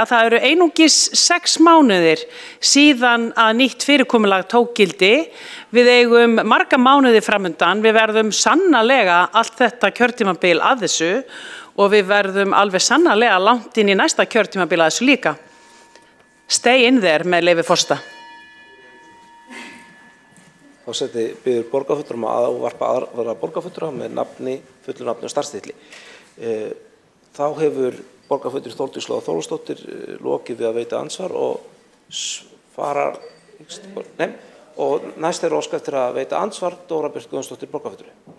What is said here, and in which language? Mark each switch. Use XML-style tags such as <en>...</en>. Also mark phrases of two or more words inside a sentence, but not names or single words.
<is>Það eru einungis 6 mánuðir síðan að nýtt fyrirkomulag tók gildi. Við eigum marga mánuði framundan. Við verðum sannarlega allt þetta kjörtímabil að þessu og við verðum alveg sannarlega langt inn í næsta kjörtímabil að þessu líka.</is> <en>Stay in there</en> <is>með leyfi forseta. Forseti biður borgarfulltrúa að ávarpa aðra borgarfulltrúa með nafni, fullu nafni og starfstitli. Þá hefur borgarfulltrúi Þórdís Lóa Þórsdóttir lokið við að veita ansvar og svarar, og næst er óskað eftir að veita ansvar Dóra Björt Guðjónsdóttir borgarfulltrúi.</is>